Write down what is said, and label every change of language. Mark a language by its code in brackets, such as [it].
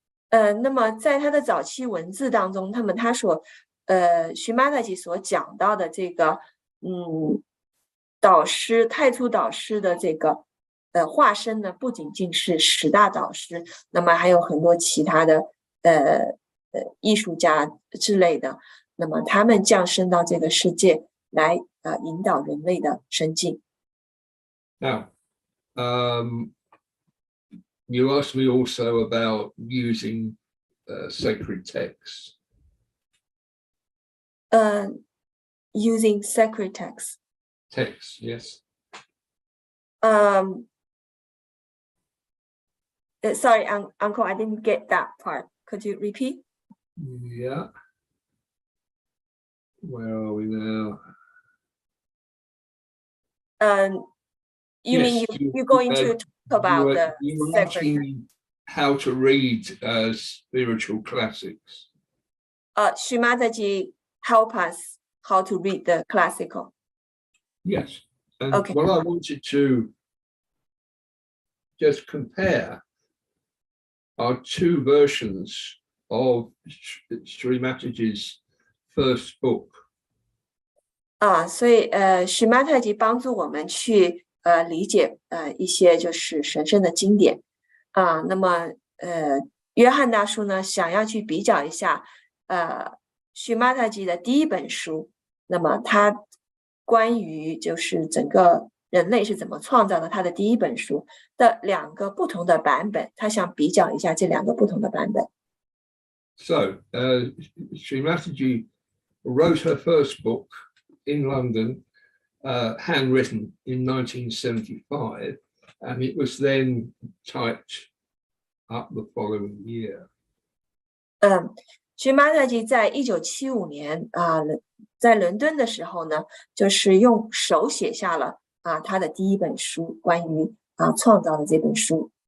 [zh] 那么在他的早期文字当中，他所Shri Mataji 所讲到的这个导师太初导师的这个化身呢，不仅仅是10大导师，那么还有很多其他的艺术家之类的，那么他们降生到这个世界来引导人类的生进。 [en] Now, you asked me also about using sacred texts. Using sacred texts. Texts, yes. Sorry, Uncle, I didn't get that part. Could you repeat? Yeah. Where are we now? You mean you're going to talk about the sacred? How to read spiritual classics. Shri Mataji help us how to read the classical. Yes. And okay. What I wanted to just compare are 2 versions of Shri Mataji's first book. [zh] 所以Shri Mataji 帮助我们去理解一些就是神圣的经典那么约翰大叔呢想要去比较一下Shri Mataji 的第一本书，那么他关于就是整个人类是怎么创造的，他的第一本书的2个不同的版本，他想比较一下这2个不同的版本。 [en] So, Shri Mataji wrote her first book in London, handwritten in 1975, and it was then typed up the following year. [zh] Shri Mataji 在1975年在伦敦的时候呢，就是用手写下了他的第一本书，关于创造的这本书。